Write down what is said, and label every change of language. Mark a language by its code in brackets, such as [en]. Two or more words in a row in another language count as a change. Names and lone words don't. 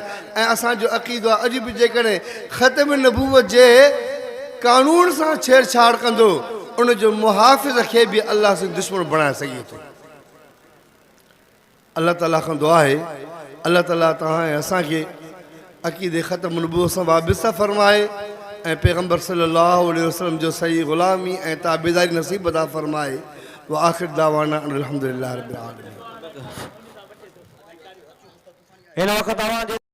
[sd] ऐं असांजो अक़ीदो आहे अॼु बि जेकॾहिं ख़तम नबूवत जे कानून सां छेड़छाड़ कंदो उनजो मुहाफ़िज़ खे बि अल्लाह सां दुश्मन बणाए सघे थो। अल्लाह ताला खां दुआ आहे अल्लाह ताला तव्हां ऐं असांखे अक़ीदे ख़तम नबूवत सां वाबिस्ता फ़रमाए ऐं पैगम्बर [ar] صلى الله عليه وسلم [sd] जो सही ग़ुलामी ऐं ताबेदारी नसीब अदा फ़रमाए। [ar] وآخر دعوانا الحمد لله رب العالمين. [sd] हिन वक़्तु तव्हांजे